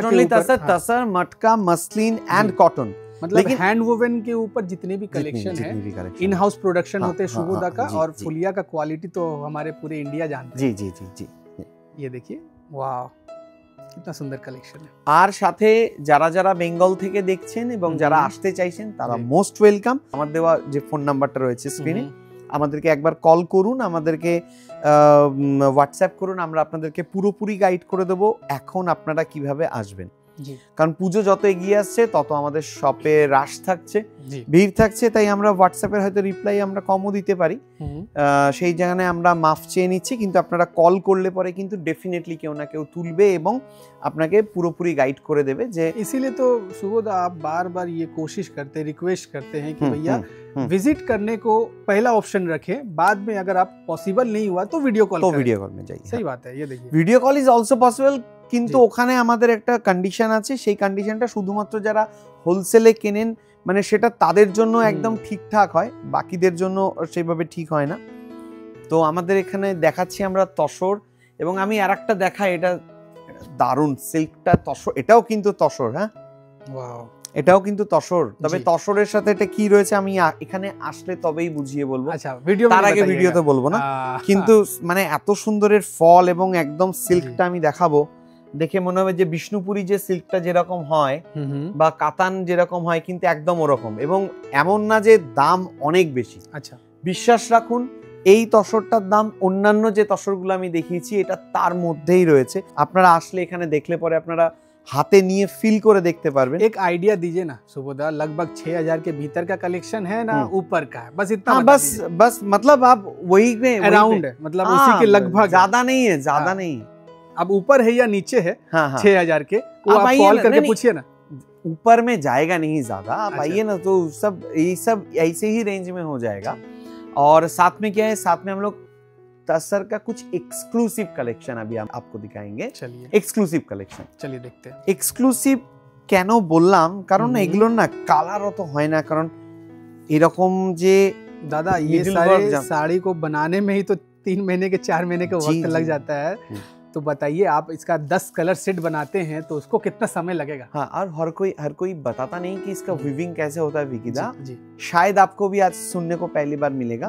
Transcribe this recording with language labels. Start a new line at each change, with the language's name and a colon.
Hindi: के
English: only
Hindi: ऊपर, तसर, हाँ। तसर, मटका, मसलिन एंड कॉटन। मतलब लेकिन हैंड वोवन के ऊपर जितने भी कलेक्शन है, इन हाउस प्रोडक्शन होते हैं शुभोदा का, और फुलिया का क्वालिटी तो हमारे पूरे इंडिया जानते हैं। जी जी जी जी। ये देखिए, वाह कितना सुंदर কালেকশন है।
Bangla: আর সাথে যারা যারা বেঙ্গল থেকে দেখছেন এবং যারা আসতে চাইছেন তারা মোস্ট ওয়েলকাম। আমার দেওয়া যে ফোন নাম্বারটা রয়েছে স্ক্রিনে, আমাদেরকে একবার কল করুন, আমাদেরকে হোয়াটসঅ্যাপ করুন, আমরা আপনাদেরকে পুরোপুরি গাইড করে দেবো এখন আপনারা কিভাবে আসবেন। কারণ পুজো যত এগিয়ে আসছে তত আমাদের শপে রাশ থাকছে, ভিড় থাকছে, তাই আমরা হোয়াটসঅ্যাপের হয়তো রিপ্লাই আমরা কমও দিতে পারি, সেই জায়গায় আমরা মাফ চেয়ে নিচ্ছি। কিন্তু আপনারা কল করলে পরে কিন্তু ডেফিনেটলি কেউ না কেউ তুলবে এবং আপনাকে পুরোপুরি গাইড করে দেবে। যে
Hindi: इसीलिए तो सुबोध आप बार बार ये कोशिश करते, रिक्वेस्ट करते हैं कि भैया विजिट करने को पहला ऑप्शन रखें, बाद में अगर आप पॉसिबल नहीं हुआ तो वीडियो कॉल में जाइए। सही बात है, ये देखिए
English: video call is also possible,
Bangla: কিন্তু ওখানে আমাদের একটা কন্ডিশন আছে, সেই কন্ডিশনটা শুধুমাত্র যারা হোলসেলে কেনেন মানে সেটা তাদের জন্য একদম ঠিকঠাক হয়, বাকিদের জন্য সেইভাবে ঠিক হয় না। তো আমাদের এখানে দেখাচ্ছি আমরা তসর, এবং আমি আরেকটা দেখাই, এটা দারুণ সিল্কটা তসর, এটাও কিন্তু তসর। হ্যাঁ, ওয়াও, এটাও কিন্তু তসর, তবে তসরের সাথে এটা কি রয়েছে আমি এখানে আসলে তবেই বুঝিয়ে বলবো। আচ্ছা, ভিডিও তার আগে ভিডিওতে বলবো না, কিন্তু মানে এত সুন্দরের ফল এবং একদম সিল্কটা আমি দেখাবো, দেখে মনে হবে যে বিষ্ণুপুরি যে সিল্কটা যেরকম হয় বা কাতান যেরকম হয় কিন্তু একদম ওরকম, এবং এমন না যে দাম অনেক বেশি। আচ্ছা, বিশ্বাস রাখুন এই তসরটার দাম অন্যান্য যে তসরগুলো আমি দেখিয়েছি এটা তার মধ্যেই রয়েছে। আপনারা আসলে এখানে দেখলে পরে আপনারা হাতে নিয়ে ফিল করে দেখতে পারবেন।
Hindi: एक आइडिया दीजिए ना सुबोधा, लगभग 6000 के भीतर का कलेक्शन है ना ऊपर का है, बस इतना। हाँ, बस मतलब आप वही में अराउंड है, मतलब उसी के लगभग, ज्यादा नहीं है, ज्यादा नहीं। अब ऊपर है या नीचे है 6000 के, वो आप कॉल करके पूछिए ना। ऊपर में जाएगा नहीं ज्यादा, आप आइए ना तो सब ये सब ऐसे ही रेंज में हो जाएगा। और साथ में क्या है, साथ में हम लोग तसर का कुछ एक्सक्लूसिव कलेक्शन अभी हम आपको दिखाएंगे। चलिए एक्सक्लूसिव कलेक्शन, चलिए देखते हैं।
Bangla: एक्सक्लूसिव কেন বললাম, কারণ এগুলোর না কালারও তো হয় না, কারণ এরকম যে
Hindi: दादा ये सारे साड़ी को बनाने में ही तो 3 महीने के 4 महीने का वक्त लग जाता है, तो बताइए आप इसका 10 कलर सेट बनाते हैं तो उसको कितना समय लगेगा। हाँ, और हर कोई बताता नहीं कि इसका वीविंग कैसे होता है विकिदा। जी, शायद आपको भी आज सुनने को पहली बार मिलेगा।